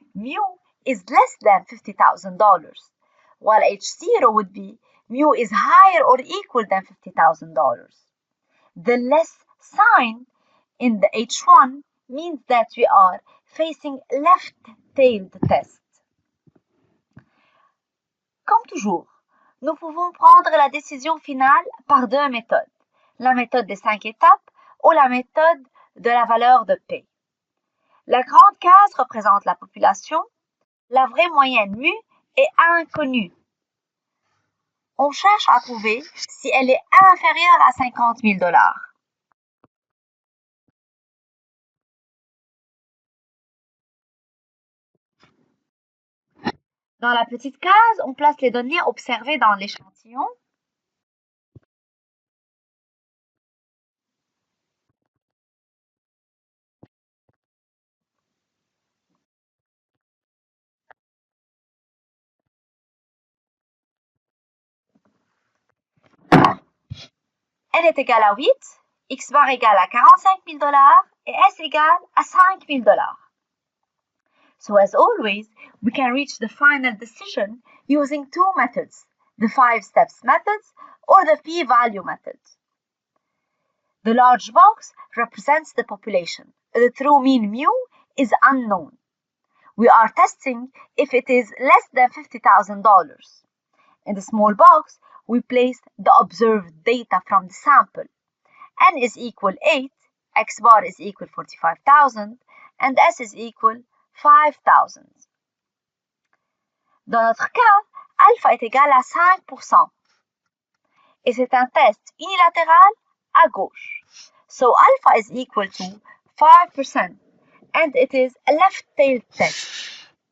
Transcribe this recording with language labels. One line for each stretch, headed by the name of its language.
English: Mu is less than $50,000, while H0 would be mu is higher or equal than $50,000. The less sign in the H1 means that we are facing left-tailed test.
French: Comme toujours, nous pouvons prendre la décision finale par deux méthodes, la méthode des 5 étapes ou la méthode de la valeur de P. La grande case représente la population, la vraie moyenne mu est inconnue. On cherche à trouver si elle est inférieure à 50 000 $. Dans la petite case, on place les données observées dans l'échantillon. N est égal à 8, X bar égale à 45 000 $ et S égale à 5 000 $.
English: So as always, we can reach the final decision using two methods, the 5 steps method or the p-value method. The large box represents the population. The true mean mu is unknown. We are testing if it is less than $50,000. In the small box, we place the observed data from the sample. N is equal 8, X bar is equal 45,000, and S is equal 5,000.
French: Dans notre cas, alpha est égal à 5%. Et c'est un test unilatéral à gauche.
English: So alpha is equal to 5%, and it is a left-tailed test.